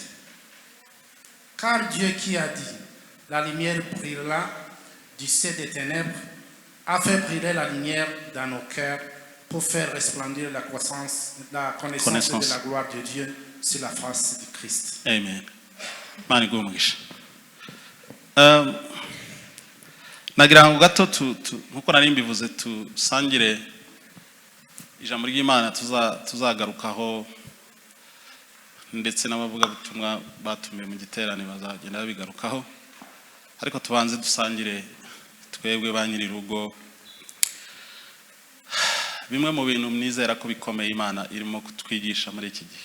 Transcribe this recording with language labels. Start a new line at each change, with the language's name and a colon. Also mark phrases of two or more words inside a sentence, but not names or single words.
French: Car Dieu qui a dit, la lumière brillera du sein des ténèbres, a fait briller la lumière dans nos cœurs pour faire resplendir la connaissance de la gloire de Dieu sur la face de Christ.
Kinyarwanda: Amen. Mani gumugisha. Nagira ngo gato nkuko nari mbivuze tusangire ijambo ry'Imana tuzagarukaho, ndetse n'abavuga butumwa batumiye mu giterane bazagenda babigarukaho, ariko tubanze dusangire twebwe ba nyiri rugo bimwe mu bintu mnizera ko bikomeye Imana irimo kutwigisha muri iki gihe.